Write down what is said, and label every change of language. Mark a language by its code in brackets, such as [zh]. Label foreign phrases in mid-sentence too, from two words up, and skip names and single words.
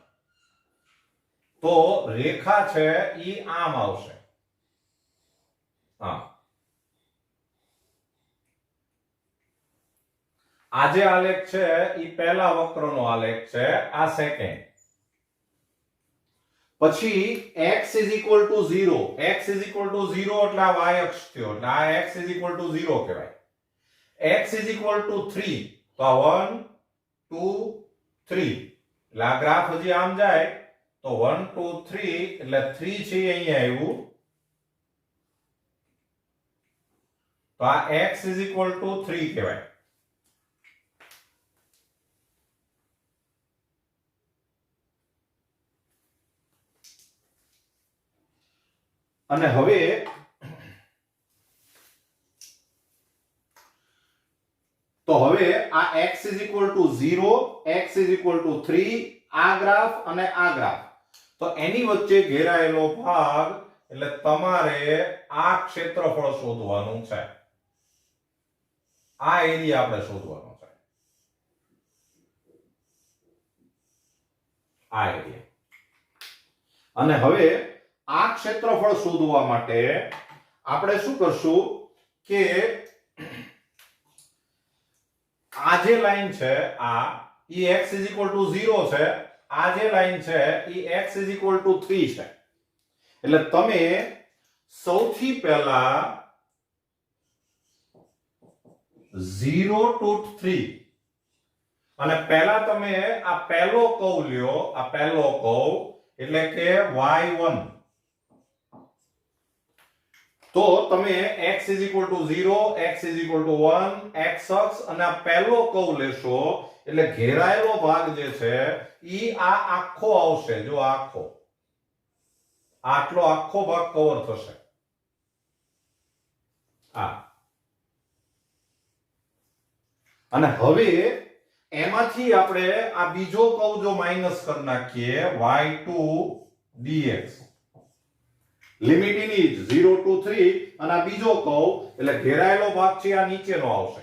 [gu] તો રેખા છે ઈ આમ આવશે. હા, આ જે આલેખ છે ઈ પહેલા વક્રનો આલેખ છે, આ સેકન્ડ. [en] પછી x is equal to 0, x is equal to 0 [gu] એટલે આ y અક્ષ થયો, એટલે આ [en] x is equal to 0 કહેવાય. x is equal to 3, [gu] તો આ 1, 2, 3, એટલે આ ગ્રાફ હજી આમ જાય તો 1, 2, 3, એટલે 3 છે અહીંયા આવ્યું. તો આ [en] x is equal to 3 કહેવાય. [gu] અને હવે તો હવે આ [en] x is equal to 0, x is equal to 3, [gu] આ ગ્રાફ અને આ ગ્રાફ. તો એની વચ્ચે ઘેરાયેલો ભાગ, એટલે તમારે આ ક્ષેત્રફળ શોધવાનું છે. આ એરિયા આપણે શોધવાનો છે, આ એરિયા. અને હવે આ ક્ષેત્રફળ શોધવા માટે આપણે શું કરશું કે આ જે લાઈન છે આ ઈ [en] x is equal to 0 [gu] છે, આ જે લાઈન છે ઈ [en] x is equal to 3 [gu] છે. એટલે તમે સૌથી પહેલા 0 to 3 અને પહેલા તમે આ પહેલો કર્વ લ્યો, આ પહેલો કર્વ એટલે કે y1. તો તમે [en] x is equal to 0, x is equal to 1, [gu] x અક્ષ અને આ પહેલો કર્વ લેશો, એટલે ઘેરાયેલો ભાગ જે છે ઈ આ આખો આવશે. જો આખો, આટલો આખો ભાગ કવર થશે. આ અને હવે એમાંથી આપણે આ બીજો કર્વ જો માઈનસ કરી નાખીએ, y2 dx, લિમિટ એની 0 to 3, અને આ બીજો કર્વ એટલે ઘેરાયેલો ભાગ છે આ નીચેનો આવશે.